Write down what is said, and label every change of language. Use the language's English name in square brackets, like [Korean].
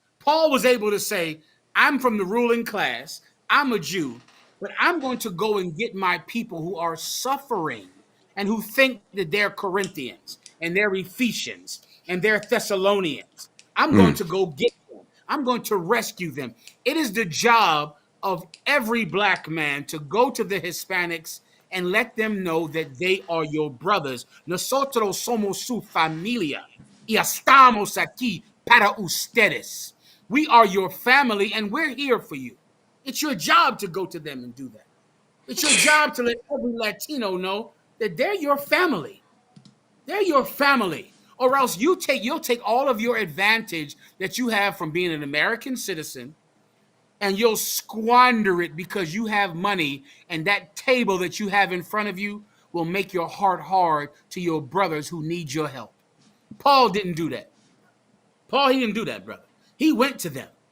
[English] Paul was able to say, I'm from the ruling class, I'm a Jew, but I'm going to go and get my people who are suffering and who think that they're Corinthians and they're Ephesians and they're Thessalonians. I'm going mm. to go get them. I'm going to rescue them. It is the job of every black man to go to the Hispanics and let them know that they are your brothers. [Spanish] Nosotros somos su familia y estamos aquí para ustedes. [English] We are your family and we're here for you. It's your job to go to them and do that. It's your job to let every Latino know that they're your family. They're your family. Or else you'll take all of your advantage that you have from being an American citizen and you'll squander it because you have money, and that table that you have in front of you will make your heart hard to your brothers who need your help. Paul didn't do that. He didn't do that, brother. He went to them.